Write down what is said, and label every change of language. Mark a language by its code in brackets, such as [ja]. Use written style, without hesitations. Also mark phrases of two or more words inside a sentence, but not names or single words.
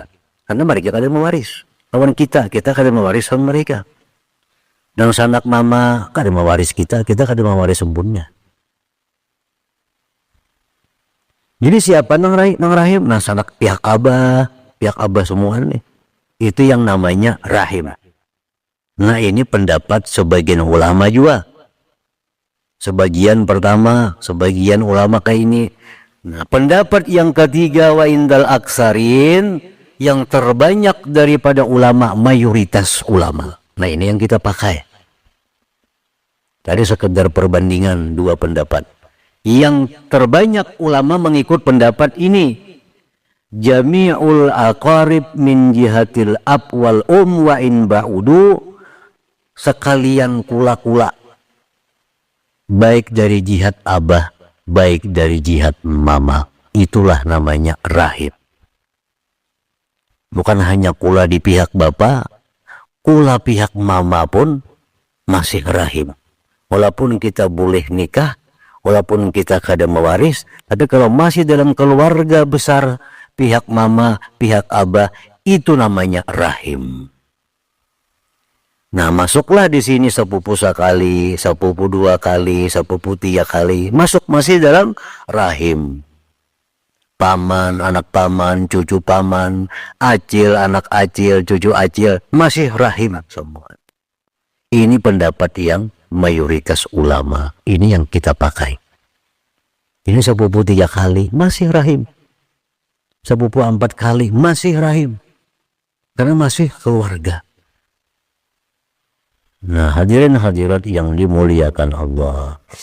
[bjn] Karena mereka kada mewaris. Lawan kita kada mewaris sama mereka. Dan sanak mama kada mewaris kita kada mewaris sempurna. Jadi siapa nang rahim? Nah, sanak pihak abah semua nih. [id] Itu yang namanya rahim. Nah ini pendapat sebagian ulama juga. Sebagian pertama, sebagian ulama kayak ini. Nah pendapat yang ketiga [ar] wa indal aksarin, [id] yang terbanyak daripada ulama, mayoritas ulama. Nah ini yang kita pakai. Tadi sekedar perbandingan dua pendapat. Yang terbanyak ulama mengikut pendapat ini. [ar] jami'ul aqarib min jihatil ab wal wa in ba'udu, [bjn] sekalian kula-kula, baik dari jihad abah, baik dari jihad mama, itulah namanya rahim. Bukan hanya kula di pihak bapak, kula pihak mama pun masih rahim. [id] Walaupun kita boleh nikah, walaupun kita kada mewaris, tapi kalau masih dalam keluarga besar pihak mama, pihak abah, itu namanya rahim. Nah, masuklah di sini sepupu sekali, sepupu 2 kali, sepupu 3 kali, masuk masih dalam rahim. Paman, anak paman, cucu paman, acil, anak acil, cucu acil, masih rahim semua. Ini pendapat yang mayoritas ulama, ini yang kita pakai. Ini sepupu 3 kali, masih rahim. Sepupu 4 kali, masih rahim. Karena masih keluarga. Nah, hadirin hadirat yang dimuliakan Allah.